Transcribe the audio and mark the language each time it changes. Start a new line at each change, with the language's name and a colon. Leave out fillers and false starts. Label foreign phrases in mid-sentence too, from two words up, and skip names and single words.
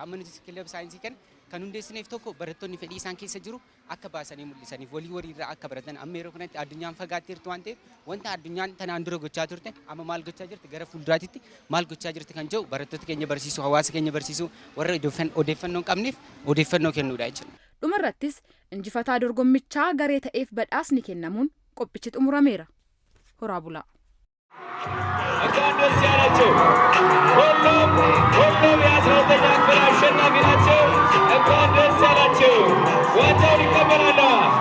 Oromo: Amma nuti kilabii saayinsii kana kan hundeessineef tokko barattoonni fedhii isaan keessa jiru akka baasanii mul'isaniif waliirraa akka baratan amma yeroo kanatti addunyaan fagaatteertu waan ta'eef wanta addunyaan tanaan dura gochaa turte amma maal gochaa jirti gara fuulduraatti maal gochaa jirti kan jedhu barattoota keenya barsiisuu hawaasa keenya barsiisuu warra odeeffannoo hin qabneef odeeffannoo kennuudha jechuudha. Dhumarrattis injifataa dorgommichaa garee ta'eef badhaasni kennamuun qophichi xumurameera. Horaa bulaa.
Amharic: እንኳን ደስ ያላችሁ ሁሉም የ12ኛ ክፍል አሸናፊ ናቸው። እንኳን ደስ ያላችሁ ዋንጫውን ይቀበላሉ።